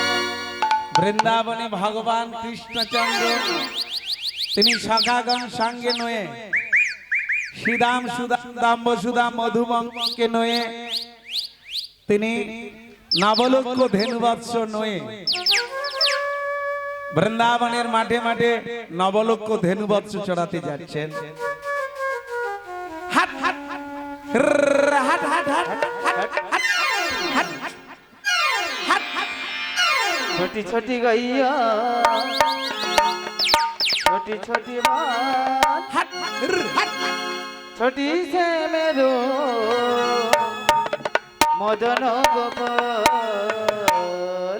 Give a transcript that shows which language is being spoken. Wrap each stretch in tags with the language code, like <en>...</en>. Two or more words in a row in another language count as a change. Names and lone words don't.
<bn>বৃন্দাবনে ভগবান কৃষ্ণচন্দ্র তিনি সখাগণ সঙ্গে নয়ে শ্রীদাম সুদাম দাম্ব সুদাম মধুমঙ্কে নয়ে তিনি নবলক্ষ ধেনুবৎস নয়ে বৃন্দাবনের মাঠে মাঠে নবলক্ষ ধেনুবৎস চড়াতে যাচ্ছেন। হাট হাট হাট</bn> <hi>छोटी छोटी गैया छोटी छोटी बात छोटी से मेरो मदन गोपाल</hi>